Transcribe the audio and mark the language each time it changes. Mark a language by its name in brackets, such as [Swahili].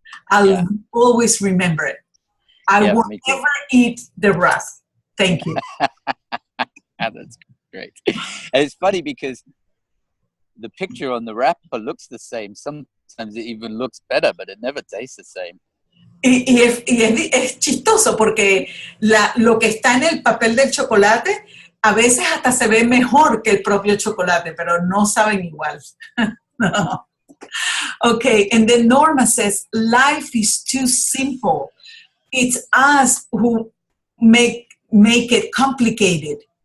[English] I'll always remember it. I will never eat the wrap. Thank you. That's great. And it's funny because the picture on the wrapper looks the same. Sometimes it even looks better, but it never tastes the same. [Spanish] Y es chistoso porque lo que está en el papel del chocolate a veces hasta se ve mejor que el propio chocolate, pero no saben igual. [English] No. Okay, and then Norma says, life is too simple. It's us who make it complicated.